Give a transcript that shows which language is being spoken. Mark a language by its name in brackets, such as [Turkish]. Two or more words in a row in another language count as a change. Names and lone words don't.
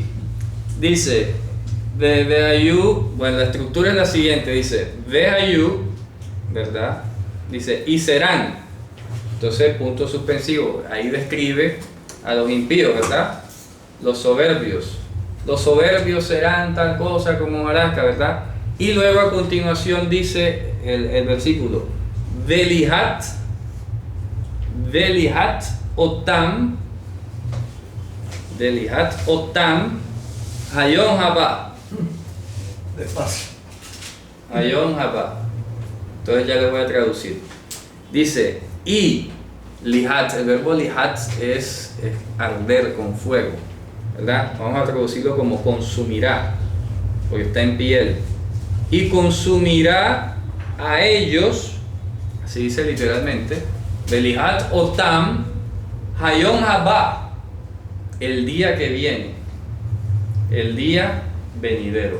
[Spanish] Dice, Veayú, bueno, la estructura es la siguiente, dice, Veayú, ¿verdad? Dice, y serán. Entonces, punto suspensivo, ahí describe a los impíos, ¿verdad? Los soberbios. Los soberbios serán tal cosa como hojarasca, ¿verdad? Y luego a continuación dice el versículo, [Hebrew] ולהט אותם, היום הבא. [Spanish] Despacio. [Hebrew] היום הבא. [Spanish] Entonces ya le voy a traducir. Dice, y lihat, el verbo lihat es arder con fuego, ¿verdad? Vamos a traducirlo como consumirá, porque está en piel. Y consumirá a ellos, así dice literalmente, [Hebrew] בלהט אותם, היום הבא, [Spanish] el día que viene, el día venidero.